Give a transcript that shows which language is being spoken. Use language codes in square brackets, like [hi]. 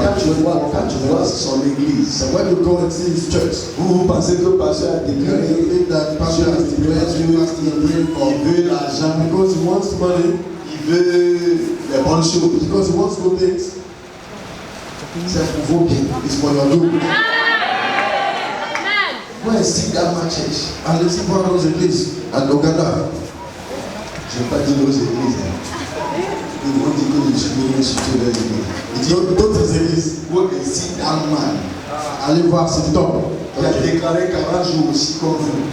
[fr] Quand tu vois son église. [en] So when you go and see his church, [fr] vous pensez que le pasteur a déclaré [en] that pastor has declared [fr] il veut l'argent [en] because he wants money. [fr] Il veut les bonnes choses [en] because he wants good things. [fr] C'est pour vos biens. [en] It's for your good. Go and see that my church. And let's see one of those églises at Uganda. [fr] Je ne vais pas dire nos églises. Ils vont dire que je suis venu sur les églises. Il dit d'autres églises. [en] Go and see that man. [fr] Allez voir cet homme. Il a déclaré 40 jours aussi comme vous.